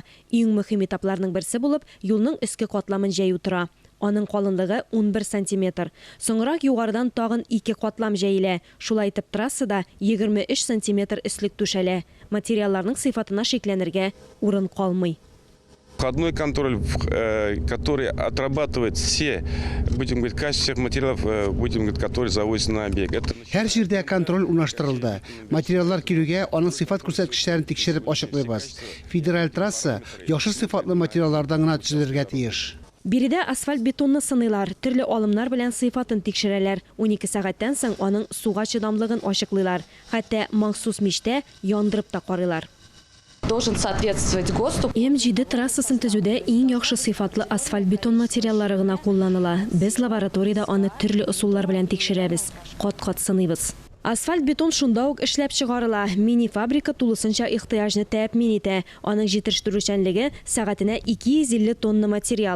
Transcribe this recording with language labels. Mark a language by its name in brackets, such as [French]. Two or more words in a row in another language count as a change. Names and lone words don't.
[Tatar] Иң мөһим этапларның берсе булып, юлның өске катламын җәю тора. Аның калынлыгы 11 сантиметр. Соңрак югарыдан тагын 2 катлам җәелә. Шулай итеп трассада 23 сантиметр өслек түшәлә. Материалларның сыйфатына шикләнергә урын калмый. [Russian] Входной контроль, который отрабатывает все, будем говорить, качественных материалов, будем говорить, которые завозятся на объект. [Tatar] Һәр җирдә контроль урнаштырылды. Материаллар килүгә аның сыйфат күрсәткечләрен тикшереп ачыклыйбыз. Федераль трасса яхшы сыйфатлы материаллардан гына төзелергә тиеш. Биредә асфальт бетонны сыныйлар, төрле алымнар белән сыйфатын тикшерәләр. 12 сәгатьтән соң аның суга чыдамлыгын ачыклыйлар. Хәтта махсус мичтә яндырып та карыйлар. [Russian] Должен соответствовать ГОСТу. [Tatar] М7 трассасын төзүдә иң яхшы сыйфатлы асфальт бетон материаллары гына кулланыла. Без лабораториядә аны төрле ысуллар белән тикшерәбез. Кат-кат сыныйбыз. Асфальт бетон шунда ук эшләп чыгарыла. Мини-фабрика тулысынча ихтыяҗны тәэмин итә. Аның җитештерүчәнлеге сәгатенә 250 тонна материал.